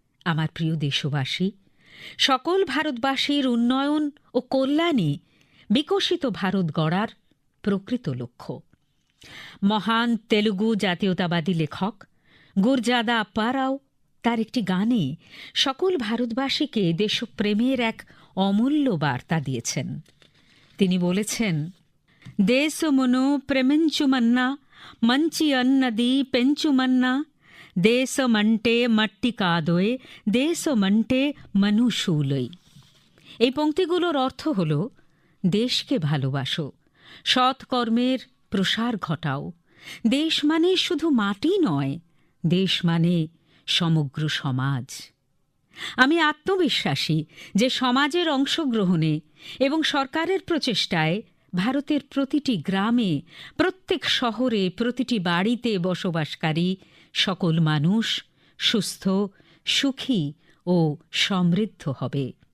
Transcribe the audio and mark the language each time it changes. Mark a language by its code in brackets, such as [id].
[bn] আমার প্রিয় দেশবাসী, সকল ভারতবাসীর উন্নয়ন ও কল্যাণই বিকশিত ভারত গড়ার প্রকৃত লক্ষ্য। মহান তেলুগু জাতীয়তাবাদী লেখক গুরজাদা আপ্পারাও তার একটি গানে সকল ভারতবাসীকে দেশপ্রেমের এক অমূল্য বার্তা দিয়েছেন। তিনি বলেছেন, [te] దేశమును ప్రేమించుమన్నా మంచి అన్నది పెంచుమన్నా దేశమంటే మట్టి కాదోయ్ దేశమంటే మనుషులై। [bn] এই পংক্তিগুলোর অর্থ হল, দেশকে ভালোবাসো, সৎকর্মের প্রসার ঘটাও। দেশ মানে শুধু মাটি নয়, দেশ মানে সমগ্র সমাজ। আমি আত্মবিশ্বাসী যে সমাজের অংশগ্রহণে এবং সরকারের প্রচেষ্টায় ভারতের প্রতিটি গ্রামে, প্রত্যেক শহরে, প্রতিটি বাড়িতে বসবাসকারী সকল মানুষ সুস্থ, সুখী ও সমৃদ্ধ হবে।